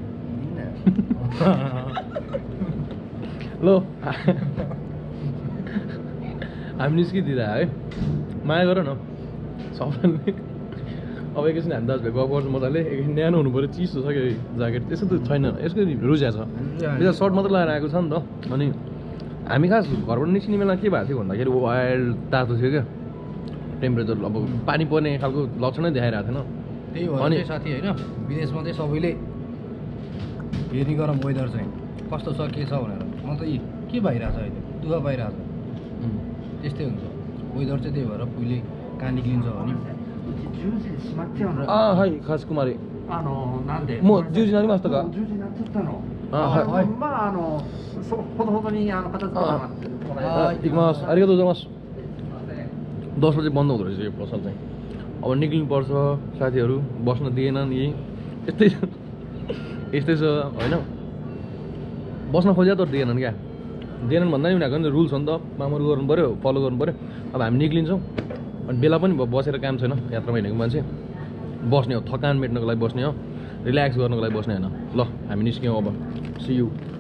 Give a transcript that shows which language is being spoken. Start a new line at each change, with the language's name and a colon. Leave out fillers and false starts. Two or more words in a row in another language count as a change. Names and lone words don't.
Nepali: ल हामी निस्किदिएर है माया गर न सबैले अब एकैछिन हामी दाजुभाइ गफ गर्छु मजाले एकैछिन न्यानो हुनु पऱ्यो चिसो छ क्या ज्याकेट त्यस्तो त छैन यसको रुजिया छ बिचरा सर्ट मात्र लगाएर आएको छ नि त अनि हामी खास घरबाट निस्किने बेला के भएको थियो भन्दाखेरि वाइल्ड तातो थियो क्या टेम्परेचर अब पानी पर्ने खालको लक्षणै देखाइरहेको थिएन त्यही हो अनि साथी होइन विदेशमा चाहिँ सबैले हेर्ने गरम वेदर चाहिँ कस्तो छ के छ भनेर म त के भइरहेछ अहिले दुःख पाइरहेछ त्यस्तै हुन्छ वेदर चाहिँ त्यही भएर पहिले कहाँ निक्लिन्छ भने
Japanese: はい、かしこまり。なんでもう10時になりましたか 10時になっちゃったの。はい。まあほどほどに片付けてもらってもらえ行きます。ありがとうございます。
Nepali: 10 बजे बन्द हुँदो रहेछ यो पसल चाहिँ अब निक्लिनुपर्छ साथीहरू बस्न दिएनन् यही यस्तै छ होइन बस्न खोज्या तर दिएनन् क्या दिएनन् भन्दा नि उनीहरूको नि रुल्स हो नि त मामर गर्नु पऱ्यो फलो गर्नु पऱ्यो अब हामी निक्लिन्छौँ अनि बेला पनि बसेर काम छैन यात्रामा हिँडेको मान्छे बस्ने हो थकान मेट्नको लागि बस्ने हो रिल्याक्स गर्नको लागि बस्ने होइन ल हामी निस्क्यौँ अब
English: see you